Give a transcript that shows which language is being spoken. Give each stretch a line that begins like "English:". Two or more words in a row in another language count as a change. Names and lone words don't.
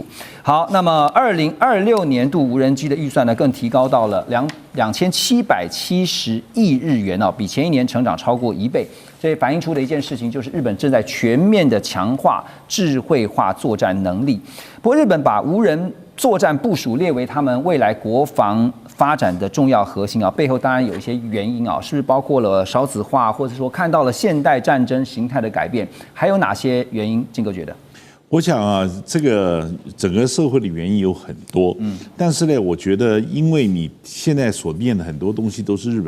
Chinese: 好，那麼2026年度無人機的預算呢更提高到了2770億日元比前一年成長超過1倍。這反映出的一件事情就是日本正在全面的強化智慧化作戰能力。不過日本把無人作戰部署列為他們未來國防發展的重要核心背後當然有一些原因是不是包括了少子化，或者說看到了現代戰爭形態的改变，還有哪些原因？金哥覺得？我想這個整個社會的原因有很多，但是呢，我覺得因為你現在所念的很多東西都是日本